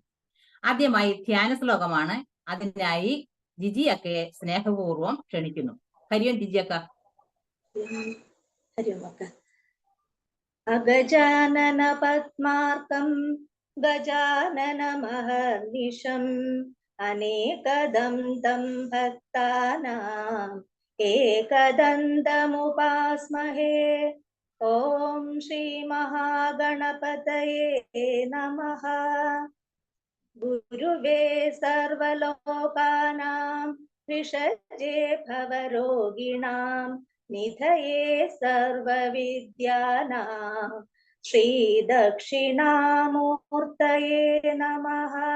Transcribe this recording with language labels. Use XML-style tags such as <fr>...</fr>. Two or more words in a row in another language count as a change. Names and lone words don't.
<ml>ആദ്യമായി ധ്യാന ശ്ലോകമാണ്. അതിനായി ജിജി അക്കയെ സ്നേഹപൂർവ്വം ക്ഷണിക്കുന്നു. ഹരിയോം ജിജി അക്ക.</ml> <sa>അഗജാനന പദ്മാർക്കം ഗജാനന മഹർനിശം अनेकदन्तं भक्तानाम् एकदन्तमुपास्महे। ॐ श्रीमहागणपतये नमः। गुरुवे सर्वलोकानां विषजे भवरोगिणां निधये सर्वविद्यानां श्रीदक्षिणामूर्तये नमः।</sa>